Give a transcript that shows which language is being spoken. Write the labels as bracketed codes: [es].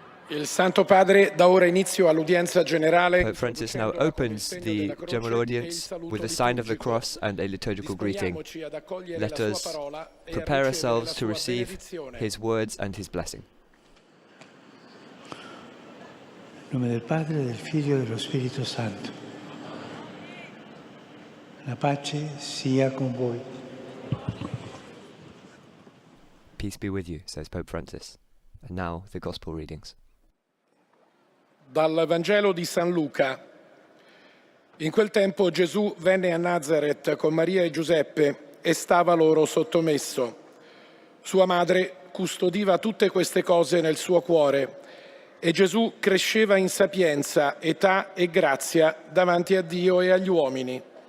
[it] Il Santo Padre dà ora inizio all'udienza generale. [en] Pope Francis now opens the general audience with a sign of the cross and a liturgical greeting. Let us prepare ourselves to receive his words and his blessing. [it] In nome del Padre, del Figlio e dello Spirito Santo. La pace sia con voi. [en] Peace be with you, says Pope Francis. And now the Gospel readings. [it] Dal Vangelo di San Luca. In quel tempo Gesù venne a Nazaret con Maria e Giuseppe e stava loro sottomesso. Sua madre custodiva tutte queste cose nel suo cuore e Gesù cresceva in sapienza, età e grazia davanti a Dio e agli uomini.